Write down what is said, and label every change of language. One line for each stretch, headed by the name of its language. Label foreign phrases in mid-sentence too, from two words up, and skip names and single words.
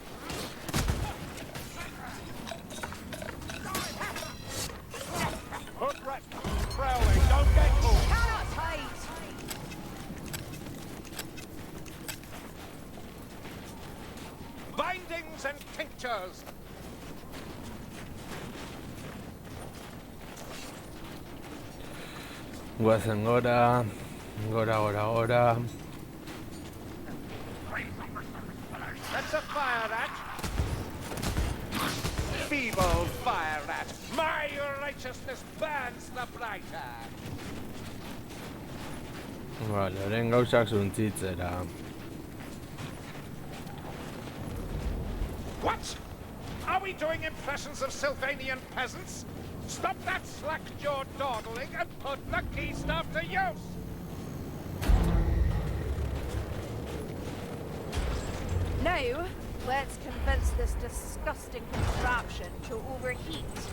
English: Hook rat prowling, don't get caught. Cannot hide. Bindings and tinctures.
Basque: Guazen gora. Gora.
English: That's a fire rat. Feeble fire rat. My righteousness burns the brighter.
Basque: Vale, orain gauzak zuntzitzera.
English: What? Are we doing impressions of Sylvanian peasants? Stop that slack-jawed dawdling and put the key stuff to use! Now, let's convince this disgusting contraption to overheat.